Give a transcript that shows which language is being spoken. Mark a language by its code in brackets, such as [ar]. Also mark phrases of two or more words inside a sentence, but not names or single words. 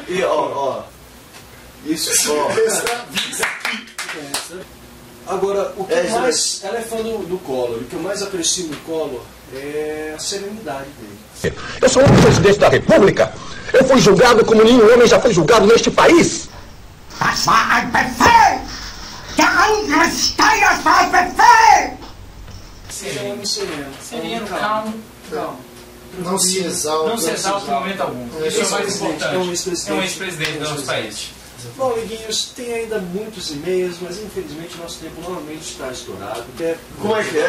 [pt] E, ó. Isso, ó. Agora, o que É, mais... Ela é fã do Collor. O que eu mais aprecio no Collor é a serenidade dele. Eu sou um presidente da República. Eu fui julgado como nenhum homem já foi julgado neste país. [de] Das war ein Befehl! Der Angriff Steiners war ein Befehl! [pt] Ele é um homem sereno. Sereno, calmo. Não se exalta. Não se exalta em momento algum. Isso é o mais importante. É um ex-presidente. É um ex-presidente do nosso país. Bom, amiguinhos, tem ainda muitos e-mails, mas infelizmente o nosso tempo novamente está estourado. Como é que é?